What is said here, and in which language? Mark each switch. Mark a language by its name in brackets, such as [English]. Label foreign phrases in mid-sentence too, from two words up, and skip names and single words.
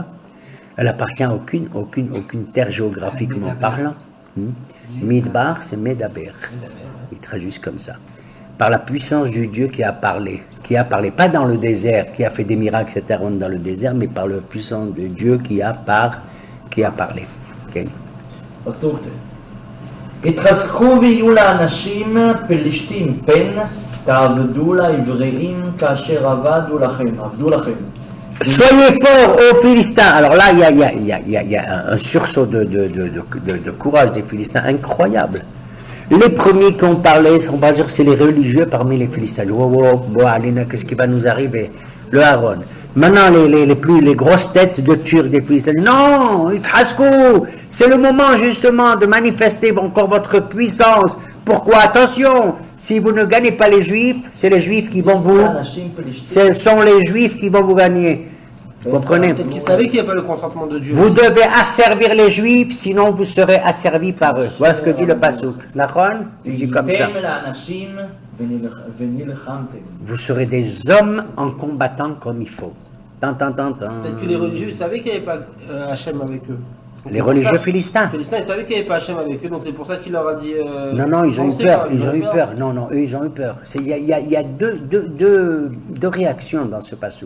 [French] Elle appartient à aucune terre géographiquement parlant. Midbar, c'est Medaber. Ils traduisent comme ça. Par la puissance du Dieu qui a parlé, pas dans le désert, qui a fait des miracles, etc., dans le désert, mais par la puissance de Dieu qui a parlé. Okay. [Hebrew] פסוק ט'. התחזקו ויהיו לאנשים פלישתים פן, תעבדו לעבריים כאשר עבדו לכם. [French] Soyez forts, ô Philistins. Alors là, il y a un sursaut de courage des Philistins incroyable. Les premiers qui ont parlé, on va dire, c'est les religieux parmi les Philistins. Qu'est-ce qui va nous arriver? Le Aaron. Maintenant, les grosses têtes de Turcs des Philistins. Non, Itraskou, c'est le moment justement de manifester encore votre puissance. Pourquoi? Attention, si vous ne gagnez pas les Juifs, c'est les Juifs qui vont vous... [Hebrew] אנשים פלישתים [French] Ce sont les Juifs qui vont vous gagner. Vous comprenez? Peut-être qu'ils savaient qu'il n'y a pas le consentement de Dieu. Vous aussi. devez asservir les Juifs, sinon vous serez asservis par eux. Voilà ce que dit le Passouk. Nachon, il dit comme ça. [Hebrew] והייתם לאנשים ונלחמתם. [French] Vous serez des hommes en combattant comme il faut. Tant. Peut-être que les religieux ils savaient qu'il n'y avait pas Hachem avec eux. Donc Les c'est pour religieux ça- philistins. Les Philistins, ils savaient qu'il n'y avait pas Hachem avec eux, donc c'est pour ça qu'il leur a dit. Non, ils ont eu pensez peur. pas, Ils ont eu peur. Non, eux, ils ont eu peur. Il y a deux réactions dans ce Passouk.